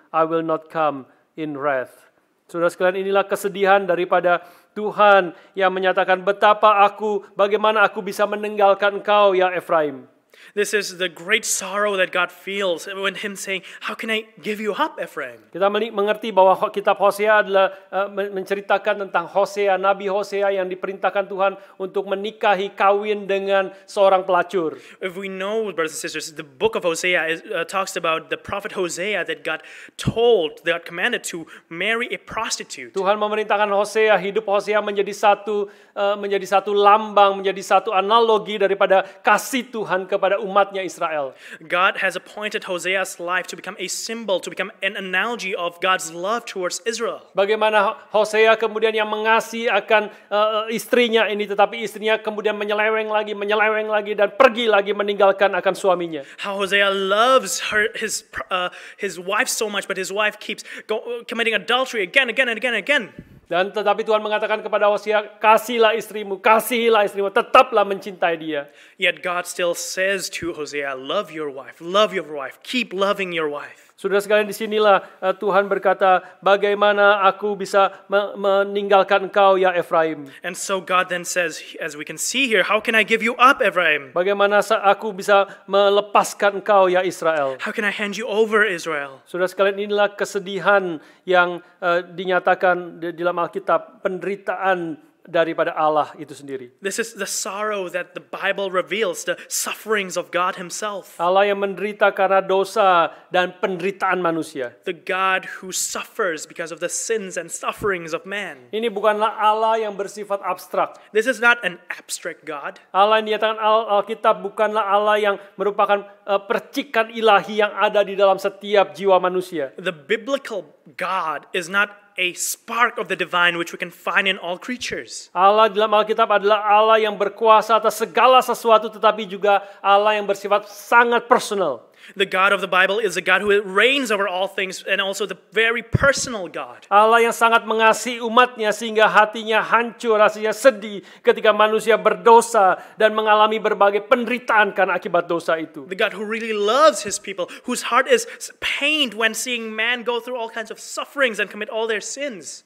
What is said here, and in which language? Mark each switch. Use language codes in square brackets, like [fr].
[en] I will not come in wrath. [id] Saudara sekalian, inilah kesedihan daripada Tuhan yang menyatakan bagaimana aku bisa meninggalkan engkau ya Ephraim. [en] This is the great sorrow that God feels when Him saying, "How can I give you up, Ephraim?" [id] Kita mengerti bahwa kitab Hosea adalah menceritakan tentang Hosea, Nabi Hosea yang diperintahkan Tuhan untuk menikahi, kawin dengan seorang pelacur. [en] If we know, brothers and sisters, the book of Hosea talks about the prophet Hosea that God commanded to marry a prostitute. [id] Tuhan memerintahkan Hosea, hidup Hosea menjadi satu lambang, menjadi satu analogi daripada kasih Tuhan kepada umatnya Israel. [en] God has appointed Hosea's life to become a symbol, to become an analogy of God's love towards Israel. [id] Bagaimana Hosea kemudian yang mengasihi akan istrinya ini, tetapi istrinya kemudian menyeleweng lagi dan pergi lagi meninggalkan akan suaminya. [en] How Hosea loves his wife so much, but his wife keeps committing adultery again. [id] Dan tetapi Tuhan mengatakan kepada Hosea, kasihilah istrimu, tetaplah mencintai dia. [en] Yet God still says to Hosea, love your wife, keep loving your wife. [id] Saudara sekalian, disinilah Tuhan berkata, bagaimana aku bisa meninggalkan engkau ya Ephraim. [en] And so God then says, as we can see here, how can I give you up, Ephraim? [id] Bagaimana aku bisa melepaskan engkau ya Israel. [en] How can I hand you over, Israel? [id] Saudara sekalian, inilah kesedihan yang dinyatakan di dalam Alkitab, penderitaan daripada Allah itu sendiri. [en] This is the sorrow that the Bible reveals, the sufferings of God Himself. [id] Allah yang menderita karena dosa dan penderitaan manusia. [en] The God who suffers because of the sins and sufferings of man. [id] Ini bukanlah Allah yang bersifat abstrak. [en] This is not an abstract God. [id] Allah yang dinyatakan Alkitab bukanlah Allah yang merupakan percikan ilahi yang ada di dalam setiap jiwa manusia. [en] The biblical God is not a spark of the divine which we can find in all creatures. [id] Allah dalam Alkitab adalah Allah yang berkuasa atas segala sesuatu, tetapi juga Allah yang bersifat sangat personal. [en] The God of the Bible is a God who reigns over all things and also the very personal God. [id] Allah yang sangat mengasihi umatnya sehingga hatinya hancur, rasanya sedih ketika manusia berdosa dan mengalami berbagai penderitaan karena akibat dosa itu. [en] The God who really loves His people, whose heart is pained when seeing man go through all kinds of sufferings and commit all their sins.